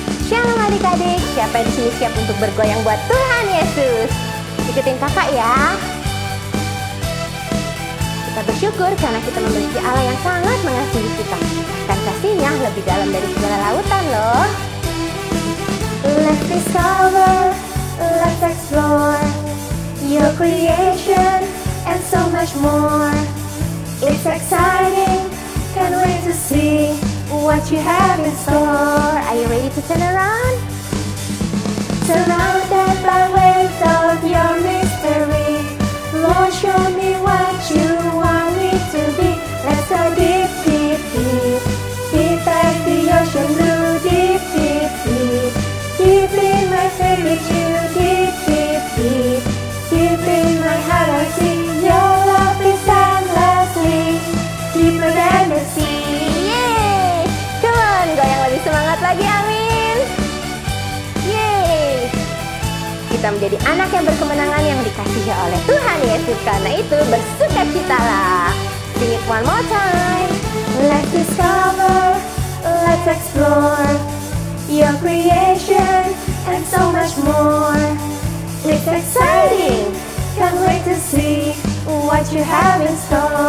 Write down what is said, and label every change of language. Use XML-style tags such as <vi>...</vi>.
<id>Shalom adik-adik, siapa di sini siap untuk bergoyang buat Tuhan Yesus? Ikutin kakak ya. Kita bersyukur karena kita memiliki Allah yang sangat mengasihi kita. Dan kasihnya lebih dalam dari segala lautan loh.</id> <en>Let's discover, let's explore your creation and so much more. It's exciting, can't wait to see what you have in store. Are you ready to turn around? Surrounded by waves of your mystery, Lord, show me what you want me to be. Let's go deep, deep, deep, deep as the ocean blue, deep, deep, deep, deep in my favorite you, deep, deep, deep, deep in my heart I see your love is endlessly deeper than the sea.</en> <id>Yeay!</id> <en>Come on,</en> <id>goyang lebih semangat lagi, amin. Yeay! Kita menjadi anak yang berkemenangan yang dikasihi oleh Tuhan Yesus. Karena itu bersukacitalah.</id> <en>Sing it one more time. Let's discover, let's explore your creation and so much more. It's exciting, can't wait to see what you have in store.</en>